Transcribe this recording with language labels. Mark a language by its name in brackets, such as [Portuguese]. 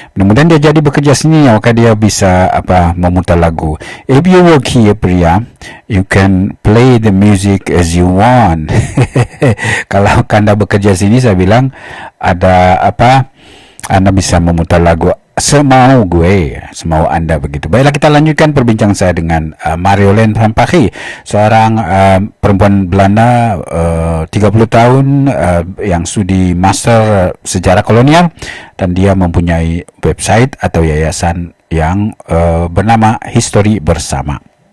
[Indonesian] Mudah-mudahan dia jadi bekerja sini, maka dia bisa memutar lagu. [English] If you work here Priya, you can play the music as you want. [Indonesian] Kalau Anda bekerja sini, saya bilang ada Anda bisa memutar lagu semau Anda begitu. Baiklah, kita lanjutkan perbincangan saya dengan Marjolein van Paghi, seorang perempuan Belanda 30 tahun yang studi master sejarah kolonial, dan dia mempunyai website atau yayasan yang bernama History Bersama.